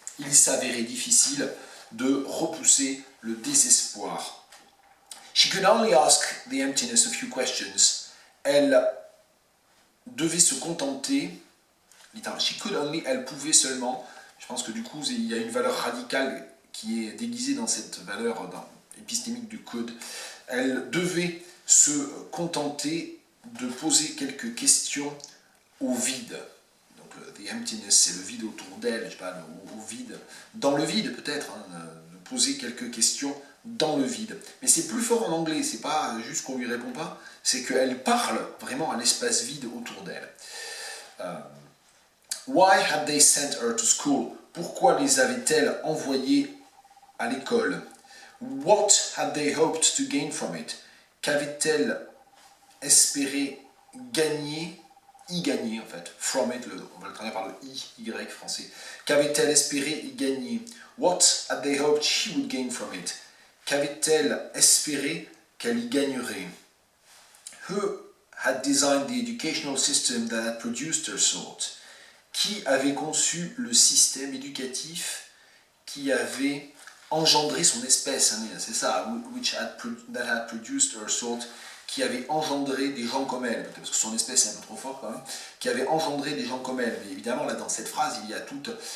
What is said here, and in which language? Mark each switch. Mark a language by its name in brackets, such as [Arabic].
[French] Il s'avérait difficile de repousser le désespoir. [English] She could only ask the emptiness a few questions. [French] Elle devait se contenter, elle pouvait seulement, je pense que du coup il y a une valeur radicale qui est déguisée dans cette valeur épistémique du could. Elle devait se contenter de poser quelques questions au vide. Donc [English] the emptiness, [French] c'est le vide autour d'elle, je sais pas, au vide, dans le vide peut-être, de poser quelques questions dans le vide. Mais c'est plus fort en anglais, c'est pas juste qu'on lui répond pas, c'est qu'elle parle vraiment à l'espace vide autour d'elle. [English] Why had they sent her to school? [French] Pourquoi les avait-elle envoyés à l'école? [English] What had they hoped to gain from it? [French] Qu'avait-elle espéré gagner, y gagner en fait, [English] from it, [French] on va le traduire par le y français. Qu'avait-elle espéré y gagner? [English] What had they hoped she would gain from it? [French] Qu'avait-elle espéré qu'elle y gagnerait? [English] Who had designed the educational system that had produced her sort? [French] Qui avait conçu le système éducatif qui avait engendré son espèce, hein, c'est ça, [English] that had produced her sort, [French] qui avait engendré des gens comme elle, parce que son espèce est un peu trop fort quand même, qui avait engendré des gens comme elle. Mais évidemment, là, dans cette phrase, il y a toute...